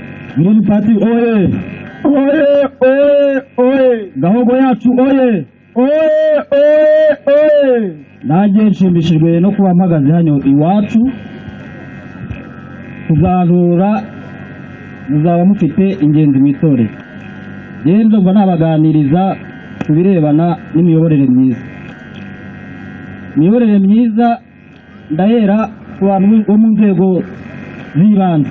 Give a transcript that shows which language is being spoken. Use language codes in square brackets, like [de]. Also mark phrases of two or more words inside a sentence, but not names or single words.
[rw] Green Party oye! Oye! Oye! Oye! Gahogo yacu oye! Oye! Oye! Oye! Nanjye nshimishijwe no kuba mpagaze hano iwacu, kuzarura muzaba mufite ingenzi mu itorero. Rero ndumva nabaganiriza ku birebana n'imiyoborere myiza. Imiyoborere myiza ndahera ku bantu bo mu nzego z'ibanze.